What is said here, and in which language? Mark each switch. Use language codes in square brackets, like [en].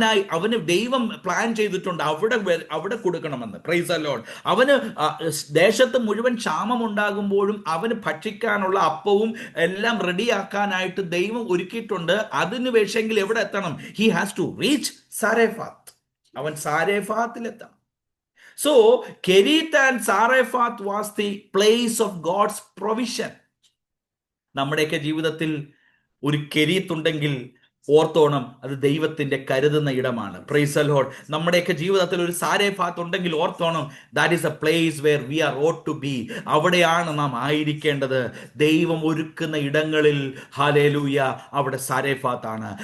[ml] അവന് ദൈവം പ്ലാൻ ചെയ്തിട്ടുണ്ട് അവിടെ കൊടുക്കണമെന്ന്. Praise the Lord. അവന് ദേശത്ത് മുഴുവൻ ക്ഷാമം ഉണ്ടാകുമ്പോഴും അവന് ഭക്ഷിക്കാനുള്ള അപ്പവും എല്ലാം റെഡിയാക്കാനായിട്ട് ദൈവം ഒരുക്കിയിട്ടുണ്ട്. അതിന് വേഷെങ്കിൽ എവിടെ എത്തണം? [en] He has to reach Sarephath. [ml] അവൻ സാരെഫാത്തിലെത്തണം. [en] So Kerith and Sarephath was the place of God's provision. [ml] നമ്മുടെയൊക്കെ ജീവിതത്തിൽ ഒരു കെരീത്ത് ഉണ്ടെങ്കിൽ ഓർത്തോണം, അത് ദൈവത്തിന്റെ കരുതുന്ന ഇടമാണ്. Praise the Lord. നമ്മുടെയൊക്കെ ജീവിതത്തിൽ ഒരു സാരെഫാത്ത് ഉണ്ടെങ്കിൽ ഓർത്തോണം, [en] That is a place where we are ought to be. [ml] അവിടെയാണ് നാം ആയിരിക്കേണ്ടത്. ദൈവം ഒരുക്കുന്ന ഇടങ്ങളിൽ, ഹല്ലേലൂയ, അവിടെ സാരെഫാത്താണ്.